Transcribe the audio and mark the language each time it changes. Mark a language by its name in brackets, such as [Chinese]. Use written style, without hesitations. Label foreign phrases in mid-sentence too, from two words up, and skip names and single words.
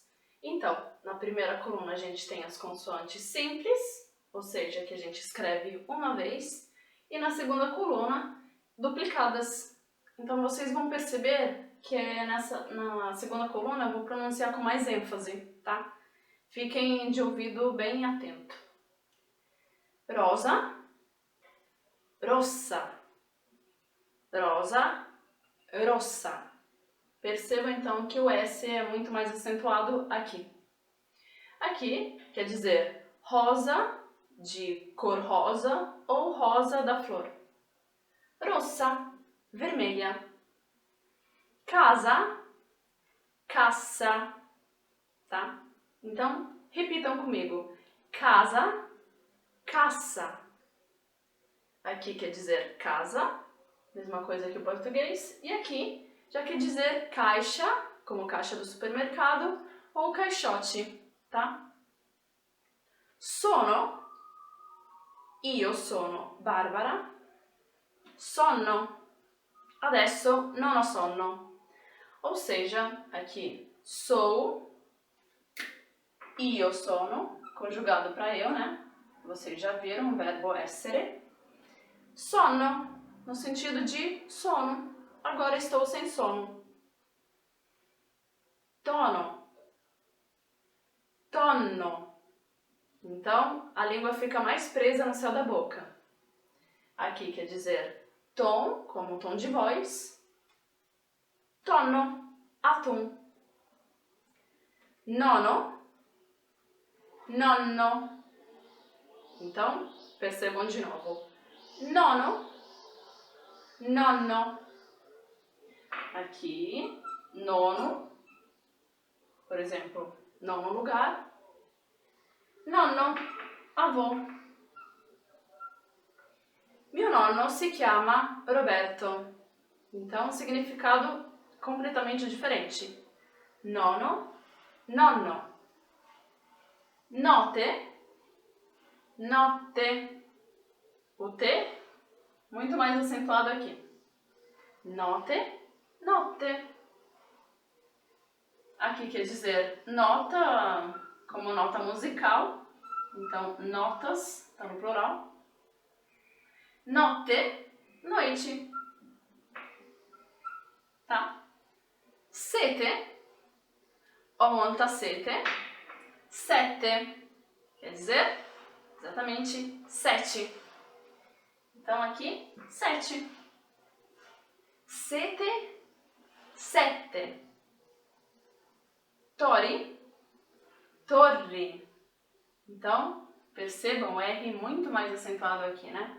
[Portuguese] Então, na primeira coluna a gente tem as consoantes simples, ou seja, que a gente escreve uma vez, e na segunda coluna, duplicadas. Então, vocês vão perceber que na segunda coluna eu vou pronunciar com mais ênfase, tá? Fiquem de ouvido bem atento. [Italian] Rosa, rossa, rosa, rossa. [Portuguese] Percebam então que o S é muito mais acentuado aqui. Aqui quer dizer rosa, de cor rosa, ou rosa da flor. Rossa, vermelha. [Italian] Casa, cassa, [Portuguese] tá? Então, repitam comigo. [Italian] Casa, cassa. [Portuguese] Aqui quer dizer casa, mesma coisa que o português. E aqui já quer dizer caixa, como caixa do supermercado, ou caixote, tá? [Italian] Sono, Io sono Barbara, sonno. Adesso non ho sonno. [Portuguese] Ou seja, aqui sou, [Italian] io sono, [Portuguese] conjugado para eu, né? Vocês já viram o verbo essere. Sonno, no sentido de sono. Agora estou sem sono. [Italian] Tono, tonno. [Portuguese] Então, a língua fica mais presa no céu da boca. Aqui quer dizer tom, como tom de voz. Tonno, atum. [Italian] Nono, nonno. [Portuguese] Então, percebam de novo. [Italian] Nono, nonno. [Portuguese] Aqui, nono, por exemplo, nono lugar. Nonno, avô. [Italian] Mio nonno si chiama Roberto. [Portuguese] Então, significado completamente diferente. [Italian] Nono, nonno. Note, notte. [Portuguese] O T muito mais acentuado aqui. [Italian] Note, notte. [Portuguese] Aqui quer dizer nota, como nota musical. Então, notas, está no plural. Notte, noite. Tá? [Italian] Sete, ho molta sete. Sette, [Portuguese] quer dizer exatamente 7. Então, aqui, 7. [Italian] Sete, sette. Tori, torri. [Portuguese] Então, percebam o R muito mais acentuado aqui, né?